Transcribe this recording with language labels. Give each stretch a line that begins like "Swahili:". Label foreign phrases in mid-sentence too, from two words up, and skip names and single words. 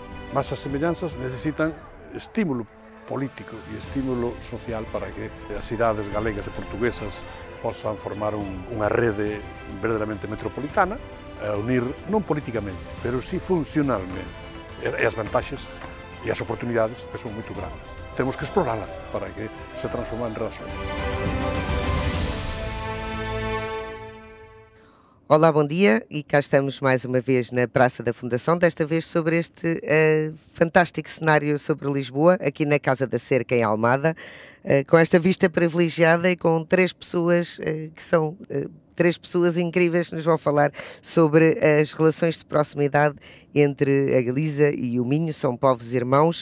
Galician: Mas as semellanzas necesitan estímulo político e estímulo social para que as cidades galegas e portuguesas posan formar unha rede verdadeiramente metropolitana, a unir non políticamente, pero sí funcionalmente. E as vantaxes e as oportunidades que son moito grandes. Temos que exploralas para que se transformen en relações.
Portuguese: Olá, bom dia, e cá estamos mais uma vez na Praça da Fundação, desta vez sobre este fantástico cenário sobre Lisboa, aqui na Casa da Cerca, em Almada, com esta vista privilegiada e com três pessoas que são três pessoas incríveis que nos vão falar sobre as relações de proximidade entre a Galiza e o Minho, são povos irmãos.